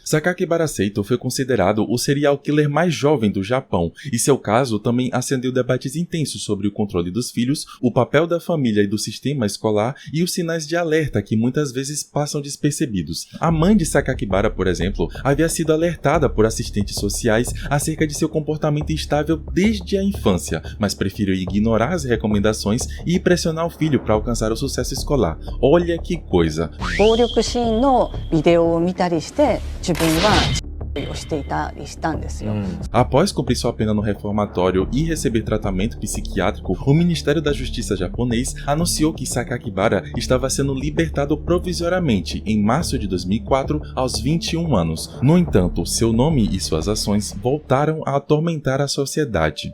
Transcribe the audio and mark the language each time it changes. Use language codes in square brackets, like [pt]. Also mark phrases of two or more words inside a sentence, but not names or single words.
[pt] Sakakibara Seito foi considerado o serial killer mais jovem do Japão, e seu caso também acendeu debates intensos sobre o controle dos filhos, o papel da família e do sistema escolar e os sinais de alerta que muitas vezes passam despercebidos. A mãe de Sakakibara, por exemplo, havia sido alertada por assistentes sociais acerca de seu comportamento instável desde a infância, mas preferiu ignorar as recomendações e pressionar o filho para alcançar o sucesso escolar. Olha que coisa! [ja] 暴力シーンのビデオを見たりして自分はをしていたりしたんですよ。 [pt] Após cumprir sua pena no reformatório e receber tratamento psiquiátrico, o Ministério da Justiça japonês anunciou que Sakakibara estava sendo libertado provisoriamente em março de 2004 aos 21 anos. No entanto, seu nome e suas ações voltaram a atormentar a sociedade.